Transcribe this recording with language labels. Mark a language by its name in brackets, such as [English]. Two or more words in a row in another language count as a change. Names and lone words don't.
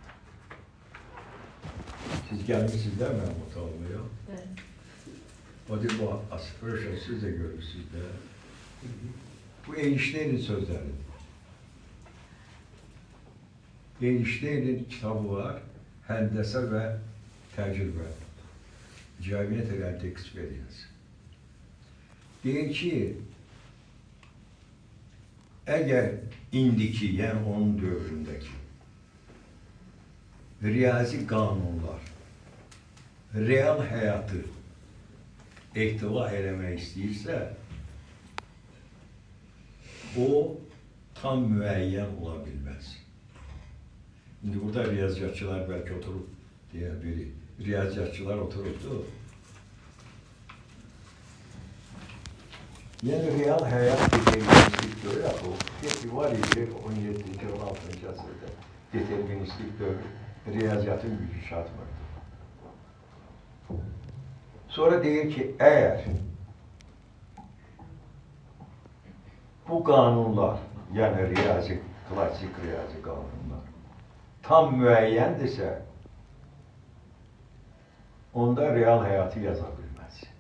[Azerbaijani] Siz gəlmişsiniz də mənim otağıma ya? Evet. O deyir, bu asılır, siz də görürsünüz də. Bu Einstein'in sözləridir. Einstein'in kitabı var, Həndəsə və Təcrübə. [English] Geometry and Experience. [Azerbaijani] Deyir ki, əgər indiki, yəni onun dövründəki riyazi qanunlar real həyatı ehtiva eləmək istəyirsə, o tam müəyyən ola bilməz. Şimdi burada riyaziyyatçılar belki oturup diye biri, riyaziyyatçılar otururdu. Yani real hayat deterministik dövr, o var idi 17. 16. asırda deterministik dövr, riyaziyyatın gücü çatmırdı. Sonra deyir ki, eğer bu kanunlar, yani riyazi, klasik riyazi kanunlar tam müəyyəndirsə, onda real həyatı yaza bilməz.